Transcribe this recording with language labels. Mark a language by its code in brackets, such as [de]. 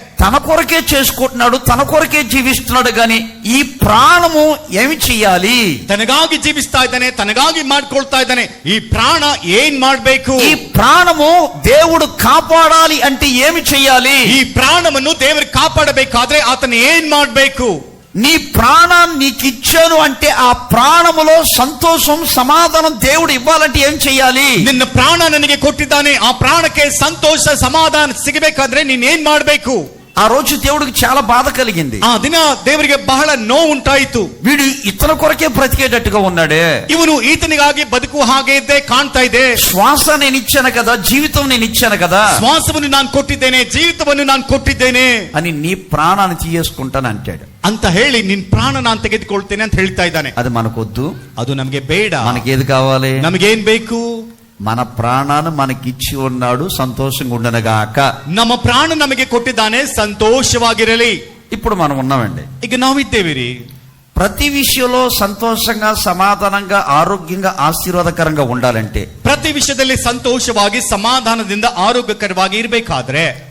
[te] తన కొరకే చేసుకుంటున్నాడు, తన కొరకే జీవిస్తున్నాడు, గాని ఈ ప్రాణము ఏమి చెయ్యాలి, [kn] ತನಗಾಗಿ ಜೀವಿಸ್ತಾ ಇದ್ದಾನೆ, ತನಗಾಗಿ ಮಾಡ್ಕೊಳ್ತಾ ಇದ್ದಾನೆ. ಈ ಪ್ರಾಣ ಏನ್ ಮಾಡ್ಬೇಕು, [te] ఈ ప్రాణము దేవుడు కాపాడాలి అంటే ఏమి చెయ్యాలి, [kn] ಈ ಪ್ರಾಣವನ್ನು ದೇವರು ಕಾಪಾಡಬೇಕಾದ್ರೆ ಆತನ ಏನ್ ಮಾಡ್ಬೇಕು. [te] నీ ప్రాణాన్ని నీకు ఇచ్చాను అంటే ఆ ప్రాణములో సంతోషం సమాధానం దేవుడు ఇవ్వాలంటే ఏం చెయ్యాలి, [kn] ನಿನ್ನ ಪ್ರಾಣ ನನಗೆ ಕೊಟ್ಟಿದ್ದಾನೆ, ಆ ಪ್ರಾಣಕ್ಕೆ ಸಂತೋಷ ಸಮಾಧಾನ ಸಿಗಬೇಕಾದ್ರೆ ನೀನ್ ಏನ್ ಮಾಡ್ಬೇಕು. [te] ఆ రోజు దేవుడికి చాలా బాధ కలిగింది. [kn] ಆ ದಿನ ದೇವರಿಗೆ ಬಹಳ ನೋವು ಉಂಟಾಯಿತು. [te] వీడు ఇతని కొరకే బ్రతికేటట్టుగా ఉన్నాడే, [kn] ಇವನು ಈತನಿಗಾಗಿ ಬದುಕುವ ಹಾಗೆ ಇದ್ದೇ ಕಾಣ್ತಾ ಇದೆ. [te] శ్వాస నేను ఇచ్చాను కదా, జీవితం నేను ఇచ్చాను కదా, [kn] ಶ್ವಾಸವನ್ನು ನಾನು ಕೊಟ್ಟಿದ್ದೇನೆ, ಜೀವಿತವನ್ನು ನಾನು ಕೊಟ್ಟಿದ್ದೇನೆ [te] అని నీ ప్రాణాన్ని తీయేసుకుంటాను అంటాడు. [kn] ಅಂತ ಹೇಳಿ ನಿನ್ ಪ್ರಾಣ ನಾನು ತೆಗೆದುಕೊಳ್ತೇನೆ ಅಂತ ಹೇಳ್ತಾ ಇದ್ದಾನೆ. [te] అది మనకొద్దు, [kn] ಅದು ನಮಗೆ ಬೇಡ. [te] మనకేది కావాలి, [kn] ನಮಗೇನ್ ಬೇಕು, [te] మన ప్రాణాన్ని మనకిచ్చి ఉన్నాడు, సంతోషంగా ఉండనగాక. [kn] ನಮ್ಮ ಪ್ರಾಣ ನಮಗೆ ಕೊಟ್ಟಿದ್ದಾನೆ, ಸಂತೋಷವಾಗಿರಲಿ. [te] ఇప్పుడు మనం ఉన్నామండి, [kn] ಈಗ ನಾವಿದ್ದೇವೆ ರೀ. [te] ప్రతి విషయంలో సంతోషంగా సమాధానంగా ఆరోగ్యంగా ఆశీర్వాదకరంగా ఉండాలంటే, [kn] ಪ್ರತಿ ವಿಷಯದಲ್ಲಿ ಸಂತೋಷವಾಗಿ ಸಮಾಧಾನದಿಂದ ಆರೋಗ್ಯಕರವಾಗಿ ಇರಬೇಕಾದ್ರೆ